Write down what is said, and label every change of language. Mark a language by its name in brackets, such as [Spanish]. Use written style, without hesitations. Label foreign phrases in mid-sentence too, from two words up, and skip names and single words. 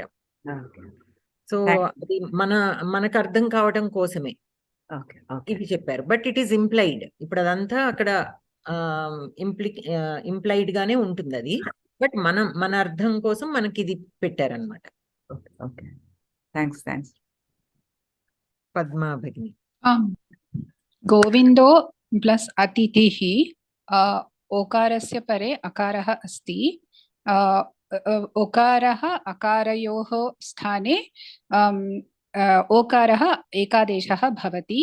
[Telugu] సో అది మనకు అర్థం కావటం కోసమే ఇది చెప్పారు. [English] But it is implied. [Telugu] ఇప్పుడు అదంతా అక్కడ ఇంప్లైడ్ గానే ఉంటుంది అది. బట్ మన అర్థం కోసం మనకి ఇది పెట్టారనమాట. థ్యాంక్స్. పద్మా భగిని. [Sanskrit] गोविंदो प्लस अतिथिः ओकारस्य परे अकारः अस्ति. ओकारः अकारयोः स्थाने ओकारः एकादेशः भवति.